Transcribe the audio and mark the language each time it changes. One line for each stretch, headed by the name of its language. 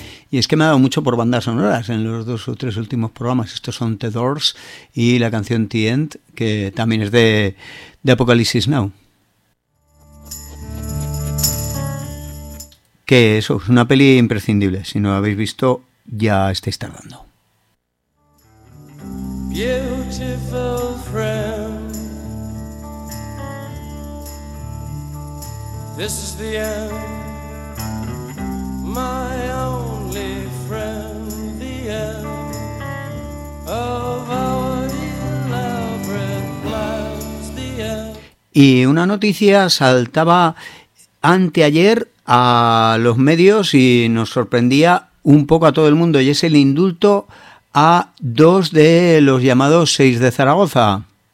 Spanish: Y es que me ha dado mucho por bandas sonoras en los dos o tres últimos programas. Estos son The Doors y la canción The End, que también es de Apocalipsis Now. Que eso, es una peli imprescindible. Si no la habéis visto, ya estáis tardando.
English: Beautiful friend, this is the end, my only friend, the end of our elaborate plans, the end.
Spanish: Y una noticia saltaba anteayer a los medios y nos sorprendía un poco a todo el mundo, y es el indulto a dos de los llamados seis de Zaragoza.